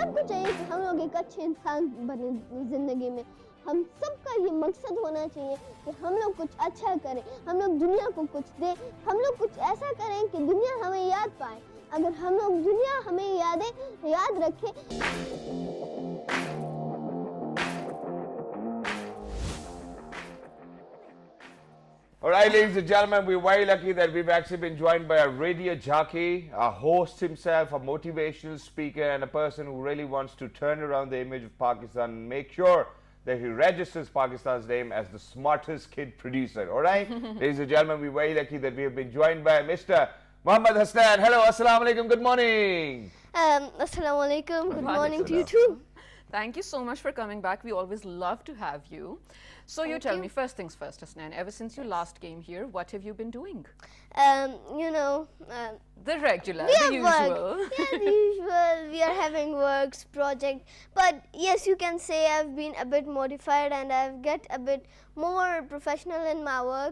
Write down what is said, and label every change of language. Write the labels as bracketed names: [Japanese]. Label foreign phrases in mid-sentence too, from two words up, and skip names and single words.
[Hindi] चाहिए कि हम लोग एक अच्छे इंसान बने ज़िंदगी में। हम सबका ये मकसद होना चाहिए कि हम लोग कुछ अच्छा करें, हम लोग दुनिया को कुछ दें, हम लोग कुछ ऐसा करें कि दुनिया हमें याद पाए। अगर हम लोग दुनिया हमें याद रखे। [English] All right, ladies and gentlemen, we're very lucky that we've actually been joined by a radio jockey, a host himself, a motivational speaker, and a person who really wants to turn around the image of Pakistan and make sure that he registers Pakistan's name as the smartest kid producer. All right, ladies and gentlemen, we're very lucky that we have been joined by Mr. Muhammad Husnain. Hello, [Arabic] السلام عليكم, [English] good morning. [Arabic] السلام عليكم, [English] good morning to you too. Thank you so much for coming back. We always love to have you. So you tell me, first things first, Husnain, ever since you last came here, what have you been doing? The regular, the usual. Yeah, the usual. We are having works, project. But yes, you can say I've been a bit modified and I've get a bit more professional in my work.